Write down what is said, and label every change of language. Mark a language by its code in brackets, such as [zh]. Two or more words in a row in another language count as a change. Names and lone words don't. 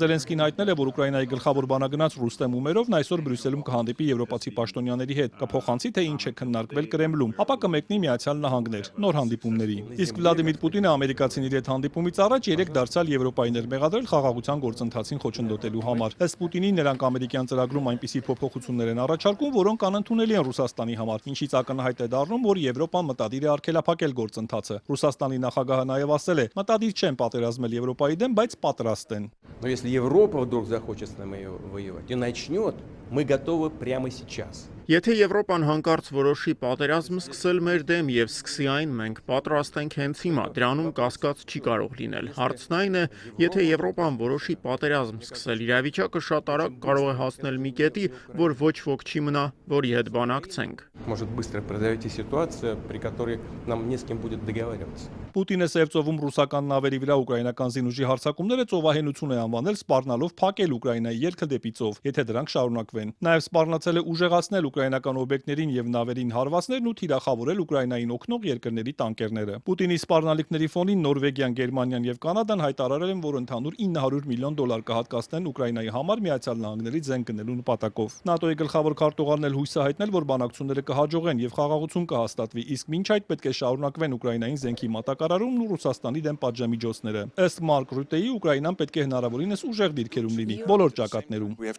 [hy] Զելենսկին հայտնել է, որ Ուկրաինայի գլխավոր բանագնաց Ռուստեմ Ումերովն այսօր Բրյուսելում կհանդիպի եվրոպացի պաշտոնյաների հետ, կփոխանցի թե ինչ է քննարկվել Կրեմլում, ապա կմեկնի Միացյալ Նահանգներ նոր հանդիպումների։ Իսկ Վլադիմիր Պուտինը ամերիկացիների հետ հանդիպումից առաջ 3 դարձյալ եվրոպայիներ մեղադրել խաղաղության գործընթացին խոչընդոտելու համար։ Ըստ Պուտինի, նրանք ամերիկյան ծրագրում այնպիսի փոփոխություններ են առաջարկում, որոնք անընդունելի են Ռուսաստանի համար, ինչից ակնհայտ է դառնում, որ Եվրոպան մտադիր է արգելափակել գործընթացը։ Ռուսաստանի նախագահը նաև ասել է, մտադիր չեն պատերազմել Եվրոպայի դեմ, բայց պատրաստ են։ [ru] Но если Европа вдруг захочет с нами воевать и начнет, мы готовы прямо сейчас. [hy] Եթե Եվրոպան հանկարծ որոշի պատերազմ սկսել մեր դեմ եւ սկսի այն, մենք պատրաստ ենք հենց հիմա, դրանում կասկած չի կարող լինել։ Հարցն այն է, եթե Եվրոպան որոշի պատերազմ սկսել, իրավիճակը շատ արագ կարող է հասնել մի կետի, որ ոչ ոք չի մնա, որի հետ բանակցենք։ [ru] Может быстро произойти ситуация, при которой нам не с кем будет договариваться. [hy] Պուտինը Սևծովում ռուսական նավերի վրա ուկրաինական զինուժի հարձակումները ծովահենություն է անվանել, սպառնալով փակել Ուկրաինայի ելքը դեպի ծով, եթե դրանք շարունակվեն։ Նաև սպառնացել է ուժեղացնել ուկրաինական օբյեկտներին եւ նավերին հարվածներն ու թիրախավորել Ուկրաինային օգնող երկրների տանկերները։ Պուտինի սպառնալիքների ֆոնին Նորվեգիան, Գերմանիան եւ Կանադան հայտարարել են, որ ընդհանուր $900 միլիոն կհատկացնեն Ուկրաինայի համար Միացյալ Նահանգների զենք գնելու նպատակով։ ՆԱՏՕ-ի գլխավոր քարտուղարն էլ հույս է հայտնել, որ բանակցությունները կհաջողեն եւ խաղաղություն կհաստատվի, իսկ մինչ այդ պետք է շարունակվեն Ուկրաինային զենքի մատակարարումն ու Ռուսաստանի դեմ պատժամիջոցները։ Ըստ Մարկ Ռուտեի, Ուկրաինան պետք է հնարավորինս ուժեղ դիրքերում լինի բոլոր ճակատներում։